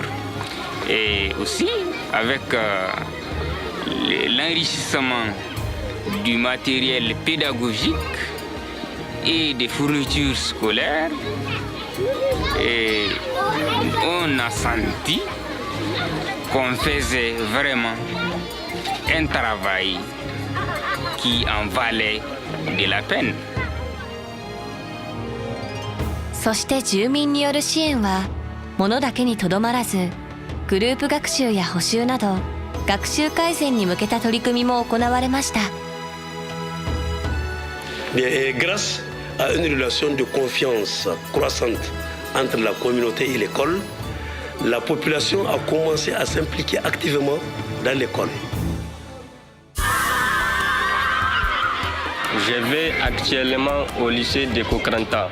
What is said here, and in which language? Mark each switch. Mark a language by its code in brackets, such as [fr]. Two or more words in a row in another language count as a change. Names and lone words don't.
[fr] Et aussi avec l'enrichissement du matériel pédagogique et des fournitures scolaires, et on a senti qu'on faisait vraiment un travail qui en valait de la peine. [ja] そして住民による支援は物だけにとどまらず、グループ学習や補習など学習改善に向けた取り組みも行われました。 [fr] Grâce à une relation de confiance croissante entre la communauté et l'école, la population a commencé à s'impliquer activement dans l'école. Je vais actuellement au lycée de Kokrantah.